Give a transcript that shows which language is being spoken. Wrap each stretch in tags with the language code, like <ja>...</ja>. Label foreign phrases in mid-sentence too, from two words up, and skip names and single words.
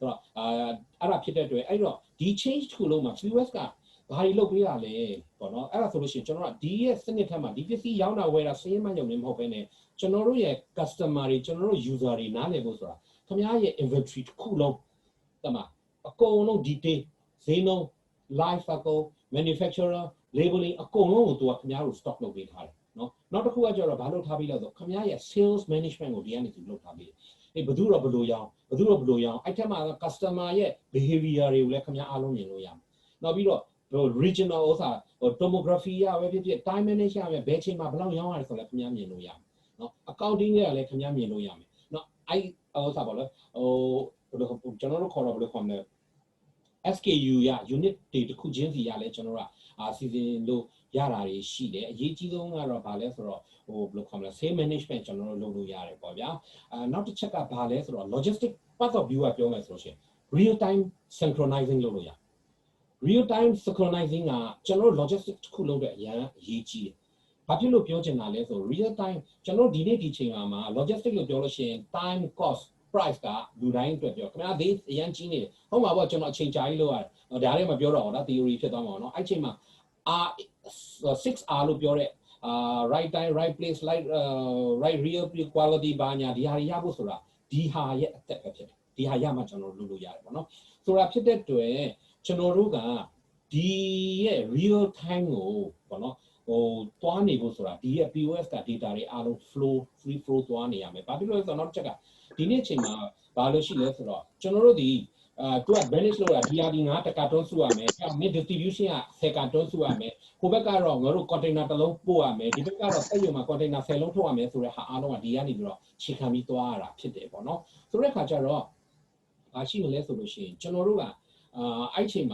<my>တော့အဲ့ဒါဖြစ်တဲ့အတွက်အဲ့တော့ဒီ change တစ်ခုလုံးမှာ POS ကဘာတွေလုပ်ပေးရလဲပေါ့နော်အဲ့ဒါဆိုလို့ရှိရင်ကျွန်တော်ကဒီရဲ့စနစ်ထက်မှာဒီပစ္စည်းရောင်းတာဝယ်တာစင်းမှရုံနဲ့မဟုတ်ဘဲနဲ့ကျွန်တော်တို့ရဲ့ customer တွေကျွန်တော်တို့ user တွေနားလည်ဖို့ဆိုတာခင်ဗျားရဲ့ inventory တစ်ခုလုံးတမအကုန်လုံး detail ဈေးနှုန်း</my> <en>life cycle manufacturer</en> <my>labeling အကုန်လုံးကိုသူကခင်ဗျားတို့ stock လုပ်ပေးထားတယ်နော်နောက်တစ်ခုကကျတော့ဘာလုပ်ထားပြီးလဲဆိုခင်ဗျားရဲ့</my> <en>sales management</en> <my>ကိုဒီကနေသူလုပ်ထားပြီးအေးဘယ်သူတော့ဘယ်လိုရောင်းဘယ်သူတော့ဘယ်လိုရောင်းအဲ့ထက်မှာ customer ရဲ့ behavior တွေကိုလည်းခင်ဗျားအားလုံးမြင်လို့ရမယ်နောက်ပြီးတော့ regional ဥစ္စာ tomography ရပဲဖြစ်ဖြစ်</my> <en>time management</en> <my>ရပဲဘယ်ချိန်မှာဘယ်လောက်ရောင်းရတယ်ဆိုလည်းခင်ဗျားမြင်လို့ရမယ်နော် accounting ရလည်းခင်ဗျားမြင်လို့ရမယ်နော်အဲ့ဥစ္စာပေါ့လေကျွန်တော်တို့ခေါ်တော့ဘယ်လိုခေါ်မလဲ SKU ရ unit တွေတစ်ခုချင်းစီရလဲကျွန်တော်တို့ကစီစဉ်လို့ရတာတွေရှိတယ်အရေးကြီးဆုံးကတော့ဗာလဲဆိုတော့ဟိုဘယ်လိုခေါ်မလဲ</my> <en>sales management</en> <my>ကျွန်တော်တို့ လုပ်လို့ရတယ်ပေါ့ဗျာနောက်တစ်ချက်ကဗာလဲဆိုတော့</my> <en>logistic part of view</en> <my>ကပြောမယ်ဆိုလို့ရှိရင်</my> <en>real time synchronizing</en> <my>လုပ်လို့ရ</my> <en>real time synchronizing</en> <my>ကကျွန်တော်တို့ logistics တစ်ခုလုပ်တဲ့အရင်အရေးကြီးတယ်။ဘာဖြစ်လို့ပြောချင်တာလဲဆို</my> <en>real time</en> <my>ကျွန်တော်ဒီနေ့ဒီချိန်မှာ logistics လို့ပြောလို့ရှိရင်</my> <en>time cost price</en> <my>ကလူတိုင်းအတွက်ပြောခင်ဗျာဒီအရင်ကြီးနေတယ်။ဟုတ်မှာပေါ့ကျွန်တော်အချိန်ကြာကြီးလုပ်ရတယ်။ဒါလည်းမပြောတော့ဘူးနော် theory ဖြစ်သွားမှာနော်။အဲ့ချိန်မှာ 6R လို့ပြောတဲ့</my> <en>right time right place right real quality</en> <my>ဘာညာဒီဟာရဖို့ဆိုတာဒီဟာရဲ့အသက်ပဲဖြစ်တယ်။ဒီဟာရမှကျွန်တော်လုပ်လို့ရတယ်ပေါ့နော်။ဆိုတာဖြစ်တဲ့ အတွက်ကျွန်တော်တို့ကဒီရဲ့</my> <en>real time</en> <my>ကိုပေါ့နော်ဟိုတွားနေဖို့ဆိုတာဒီရဲ့ POS က data တွေအားလုံး</my> <en>free flow</en> <my>တွားနေရမယ် ။ဘာဖြစ်လို့လဲဆိုတော့နောက်တစ်ချက်ကဒီနေ့ချိန်မှာဘာလို့ရှိလဲဆိုတော့ကျွန်တော်တို့ဒီသူက manage လုပ်တာဒီဟာဒီ9တကာတွန်းစုရမယ်။အဲ့ distribution က10ကာတွန်းစုရမယ်။ဟိုဘက်ကတော့ငါတို့ container တစ်လုံးပို့ရမယ်။ဒီဘက်ကတော့စက်ရုံမှာ container 10လုံးထုတ်ရမယ်ဆိုတဲ့ဟာအားလုံးကဒီကနေပြီးတော့ခြေခံပြီးတွားရတာဖြစ်တယ်ပေါ့နော်။ဆိုတဲ့အခါကျတော့ဘာရှိမလဲဆိုလို့ရှိရင်ကျွန်တော်တို့ကအဲ့ချိန်</my>